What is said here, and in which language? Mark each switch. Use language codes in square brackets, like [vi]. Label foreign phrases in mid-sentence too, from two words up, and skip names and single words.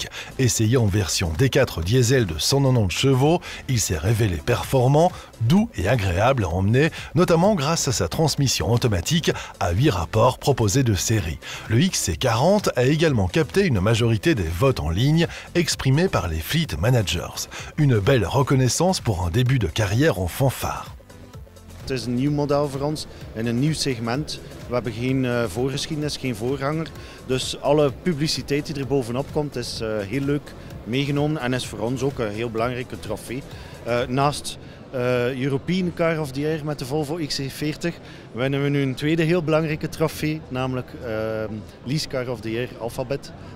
[fr] Essayé en version D4 diesel de 190 chevaux, il s'est révélé performant, doux et agréable à emmener, notamment grâce à sa transmission automatique à 8 rapports proposés de série. Le XC40 a également capté une majorité des votes en ligne exprimés par les [en] fleet managers. [fr] Une belle reconnaissance pour un début de carrière en fanfare. [nl] Het is een nieuw model voor ons en een nieuw segment. We hebben geen voorgeschiedenis, geen voorganger. Dus alle publiciteit die er bovenop komt is heel leuk meegenomen en is voor ons ook een heel belangrijke trofee. Naast European Car of the Year met de Volvo XC40 winnen we nu een tweede heel belangrijke trofee, namelijk Lease Car of the Year Alphabet.